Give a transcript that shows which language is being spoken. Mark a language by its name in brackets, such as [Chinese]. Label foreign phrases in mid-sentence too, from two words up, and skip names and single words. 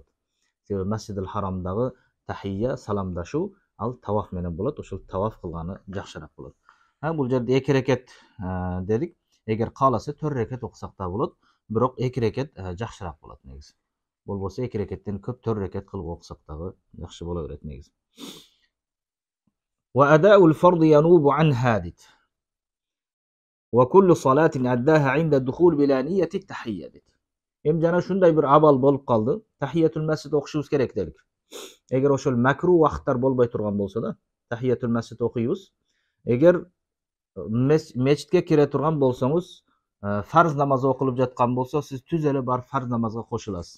[Kyrgyz] Себеби Масжидил Харамдагы тахия, саламдашуу ал таваф менен болот. Ошол таваф кылганы жакшыраак болот. Бул жерде эки рекет дедик. Эгер кааласа 4 рекет окусак да болот. Бирок эки рекет жакшыраак болот негизи. Болбосо эки рекеттен көп 4 рекет кылып окусак дагы жакшы боло берет негизи. [Arabic] وأداء الفرض ينوب عن حديث. وكل صلاة أداها عند دخول بلا نية تحية. [Kyrgyz] Жана шундай бир абал болуп калды. [Arabic] تحية المسجد [Kyrgyz] окушубуз керек делик. Эгер ошол макру вакыттар болбой турган болсо да, [Arabic] تحية المسجد [Kyrgyz] окуйбуз. Эгер мечитке кире турган болсоңуз, фарз намаз окулуп жаткан болсо, сиз түз эле бар фарз намазга кошуласыз.